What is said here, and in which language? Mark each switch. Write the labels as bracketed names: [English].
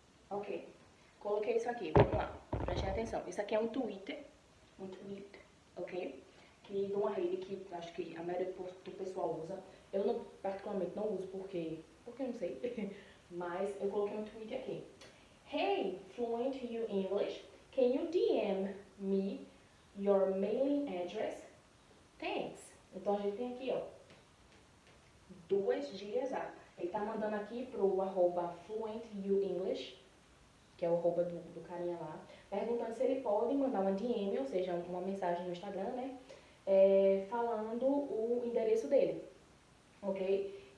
[Portuguese] Ok. Coloquei isso aqui, vamos lá. Prestem atenção. Isso aqui é um tweet, ok? Que de uma rede que acho que a maioria do pessoal usa. Eu não, particularmente não uso porque eu não sei. Mas eu coloquei um tweet aqui. [English] Hey, Fluent You English, can you DM me your mailing address? Thanks. [Portuguese] Então a gente tem aqui, ó, duas gírias. Ele tá mandando aqui pro @FluentYouEnglish, que é o arroba do carinha lá, perguntando se ele pode mandar uma DM, ou seja, uma mensagem no Instagram, né, falando o endereço dele, ok? ok?